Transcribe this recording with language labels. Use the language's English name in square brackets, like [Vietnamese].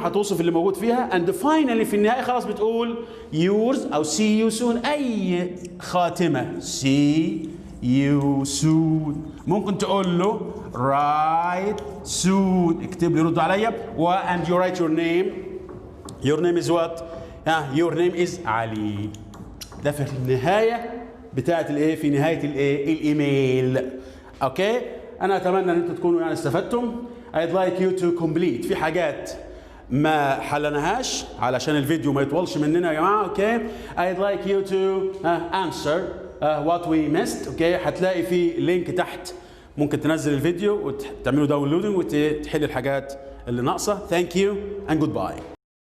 [Arabic] هتوصف اللي موجود فيها [English] and finally [Arabic] في النهاية خلاص بتقول yours أو [English] see you soon [Arabic] أي خاتمة see you soon. ممكن تقول له [English] write soon [Arabic] اكتب لي رد عليا [English] and you write your name. Your name is what? Your name is Ali. [Arabic] ده في النهاية بتاعت الايه في نهاية الايه الايميل. اوكي انا اتمنى ان انتم تكونوا يعني استفدتم. [English] I'd like you to complete [Arabic] في حاجات ما حلناهاش علشان الفيديو ما يطولش مننا يا جماعه. [English] Okay I'd like you to answer what we missed. [Arabic] اوكي هتلاقي في لينك تحت ممكن تنزل الفيديو وتعملوا داونلودنج وتحل الحاجات اللي ناقصه. [English] Thank you and goodbye.